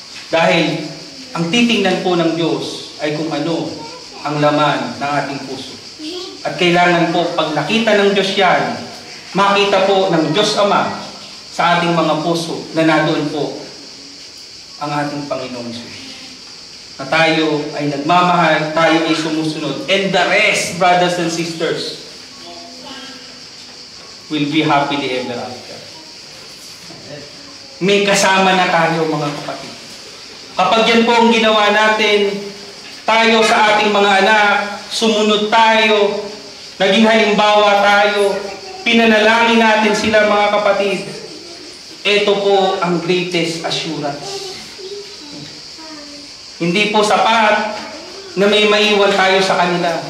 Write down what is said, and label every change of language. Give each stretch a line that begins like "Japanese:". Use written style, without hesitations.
Filipino: Dahil ang titingnan po ng Diyos ay kung ano ang laman ng ating puso. At kailangan po, pag nakita ng Diyos yan, makita po ng Diyos Ama sa ating mga puso na nadoon po ang ating Panginoong Jesus. Na tayo ay nagmamahal, tayo ay sumusunod.
English: And the rest, brothers and sisters, will be happily ever after.
Filipino: May kasama na tayo, mga kapatid. Kapag yan po ang ginawa natin, tayo sa ating mga anak, sumunod tayo, naging halimbawa tayo, pinanalangin natin sila, mga kapatid. Ito po ang
English: greatest assurance.
Filipino: Hindi po sapat na may maiwan tayo sa kanila.